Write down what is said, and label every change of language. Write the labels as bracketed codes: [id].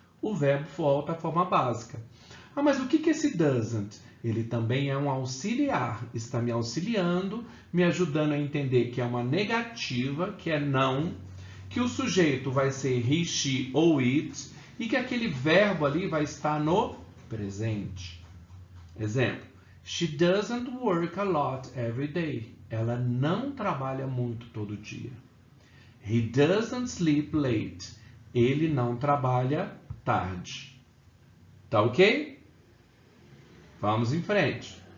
[pt] o verbo volta à forma básica. Ah, mas o que é esse doesn't? Ele também é um auxiliar, está me auxiliando, me ajudando a entender que é uma negativa, que é não, que o sujeito vai ser he, she ou it, e que aquele verbo ali vai estar no presente. [en] Exemplo, she doesn't work a lot every day. [pt] Ela não trabalha muito todo dia. [en] He doesn't sleep late. [pt] Ele não trabalha tarde. Tá ok? Vamos em frente.